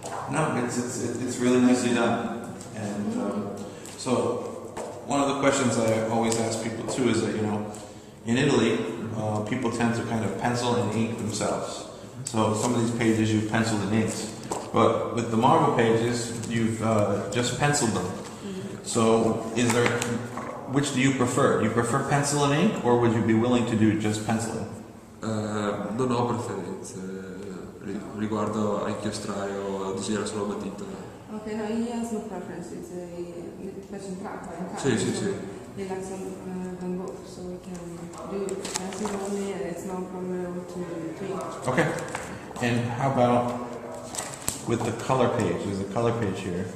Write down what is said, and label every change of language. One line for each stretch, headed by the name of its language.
English: No, it's really nicely done. And so one of the questions I always ask people too is that, in Italy, people tend to kind of pencil and ink themselves. So some of these pages you've penciled and inked. But with the Marvel pages, you've just penciled them. So which do you prefer? Do you prefer pencil and ink, or would you be willing to do just penciling?
Italian: Non ho preferenze riguardo a inchiostare o disegnare solo a matita.
English: Ok, no, he has no preferences.
Italian: Mi piace entrambi. Sì.
English: He likes them both, so we can do pencil only, and it's no problem to ink. Okay. And how about with the color page? There's a color page here.